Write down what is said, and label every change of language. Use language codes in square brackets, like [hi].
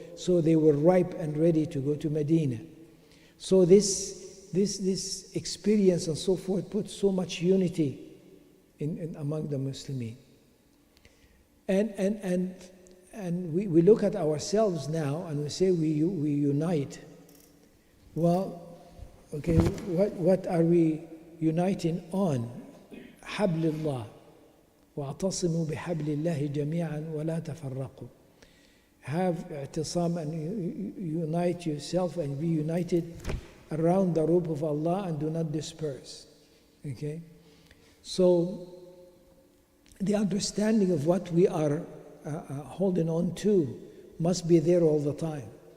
[en] So they were ripe and ready to go to Medina. So this experience and so forth put so much unity in among the Muslimin. And we look at ourselves now and we say we unite. Well, okay, what are we uniting on? [ar] حبل الله واعتصموا بحبل الله جميعا ولا تفرقوا. [en] have i'tisam and unite yourself and be united around the rope of Allah and do not disperse. Okay? So the understanding of what we are holding on to must be there all the time.